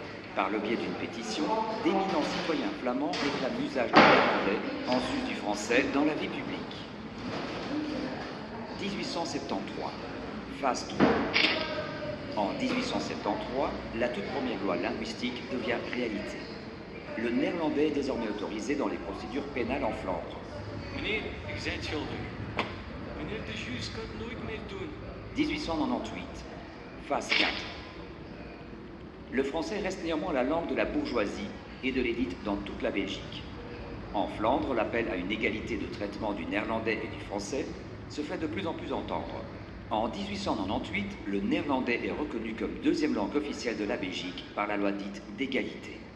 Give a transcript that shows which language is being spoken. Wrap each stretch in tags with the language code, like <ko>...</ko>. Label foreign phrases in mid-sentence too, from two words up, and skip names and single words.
<fr>Par le biais d'une pétition, d'éminents citoyens flamands réclament l'usage du néerlandais en sus du français dans la vie publique. 1873, phase 3. En 1873, la toute première loi linguistique devient réalité. Le néerlandais est désormais autorisé dans les procédures pénales en Flandre.</fr> <nl>Meneer, ik zei het schuldig. Meneer de juge kan het nooit meer doen.</nl> <fr>1898, phase 4. Le français reste néanmoins la langue de la bourgeoisie et de l'élite dans toute la Belgique. En Flandre, l'appel à une égalité de traitement du néerlandais et du français se fait de plus en plus entendre. En 1898, le néerlandais est reconnu comme deuxième langue officielle de la Belgique par la loi dite d'égalité.</fr>